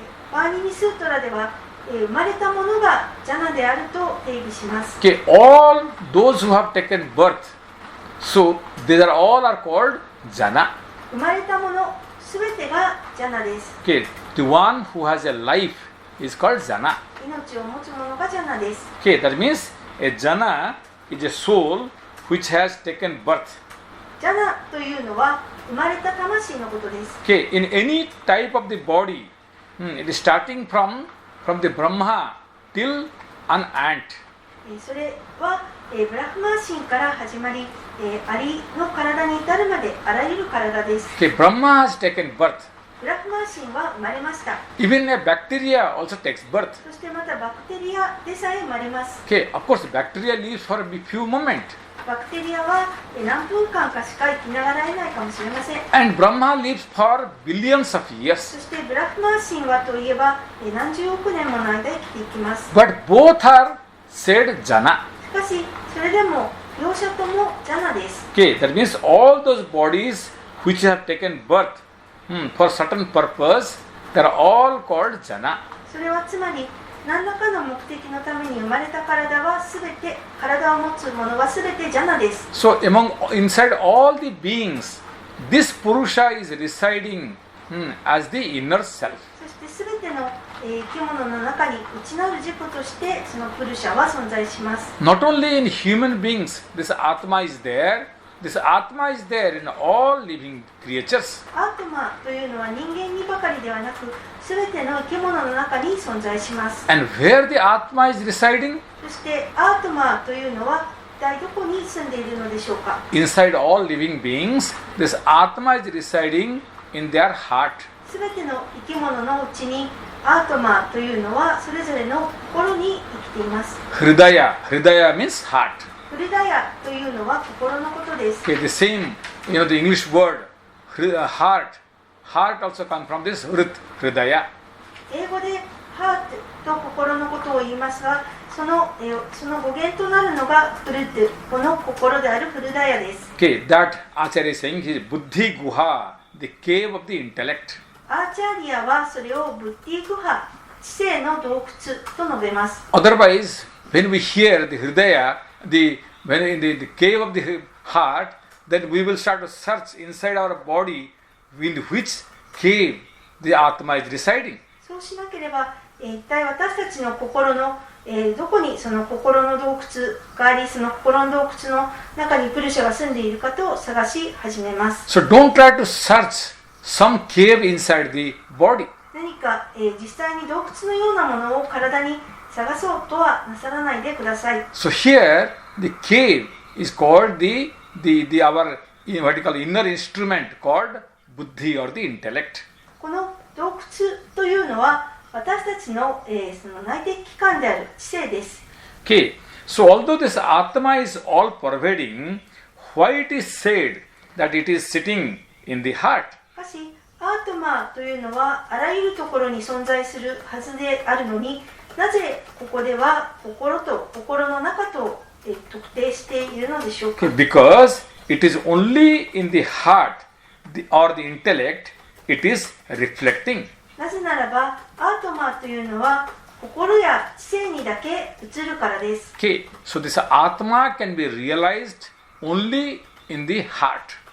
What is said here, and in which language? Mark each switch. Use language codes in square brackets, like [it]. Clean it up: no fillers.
[ja] パーニニスートラでは生まれたものがジャナであると定義します。 [en] Okay, all those who have taken birth, so these are all are called Jana. [ja] 生まれたものすべてがジャナです。 [en] Okay, the one who has a life is called Jana. [ja] 命を持つものがジャナです。 [en] Okay, that means a Jana is a soul which has taken birth. [ja] ジャナというのは生まれた魂のことです。 [en] Okay, in any type of the body, it is starting from the Brahma till an ant. [ja] それはブラフマー神から始まり、アリの体に至るまであらゆる体です。 [en] Okay, Brahma has taken birth. [ja] ブラフマー神は生まれました。 [en] Even a bacteria also takes birth. [ja] そしてまたバクテリアでさえ生まれます。 [en] Okay, of course, bacteria lives for a few moments. [ja] バクテリアは何分間かしか生きながらえないかもしれません。 [en] And Brahma lives for billions of years. [ja] そしてブラフマー神はといえば何十億年もの間生きていきます。 [en] But both are said Jana. [ja] しかしそれでも両者ともジャナです。 [en] Okay, that means all those bodies which have taken birth for certain purpose, they are all called Jana. [ja] それはつまり何らかの目的のために生まれた体はすべて、体を持つものはすべて邪魔です。 [en] So inside all the beings, this Purusha is residing as the inner self. [ja] そしてすべての生き物の中に内なる自己としてそのプルシャは存在します。 [en] Not only in human beings, this Atma is there. This Atma is there in all living creatures. [ja] アートマというのは人間にばかりではなく、すべての生き物の中に存在します。 [en] And where the Atma is residing? [ja] そしてアートマというのは一体どこに住んでいるのでしょうか。 [en] Inside all living beings, this Atma is residing in their heart. [ja] すべての生き物のうちにアートマというのはそれぞれの心に生きています。 [en] Hridaya means heart. [ja] フルダヤというのは心のことです。 [en] Okay, the same, the English word, heart. Heart also comes from this Hridaya. [ja] 英語でハートと心のことを言いますが、その語源となるのがフルト、この心であるフルダヤです。 [en] Okay, that Acharya is saying is Buddhi Guha, the cave of the intellect. [ja] アーチャーリアはそれをブッディグハ、知性の洞窟と述べます。 [en] Otherwise, when we hear the Hridaya, when in the cave of the heart, then we will start to search inside our body in which cave the Atma is residing. [ja] そうしなければ、一体私たちの心の、どこにその心の洞窟があり、その心の洞窟の中にプルシャが住んでいるかと探し始めます。 [en] So don't try to search some cave inside the body. [ja] 何か、実際に洞窟のようなものを体に探そうとはなさらないでください。 [en] So here the cave is called our what you call inner instrument called buddhi or the intellect. [ja] この洞窟というのは私たちの、その内的器官である知性です。 [en] Okay, so although this Atma is all pervading, why it is said that it is sitting in the heart? [ja] しかしアートマというのはあらゆるところに存在するはずであるのに、なぜここでは心と心の中と特定しているのでしょうか。 [en] Okay, because it is only in the heart or the intellect it is reflecting. [ja] なぜならばアートマというのは心や知性にだけ映るからです。 [en] Okay, so this Atma can be realized only in the heart.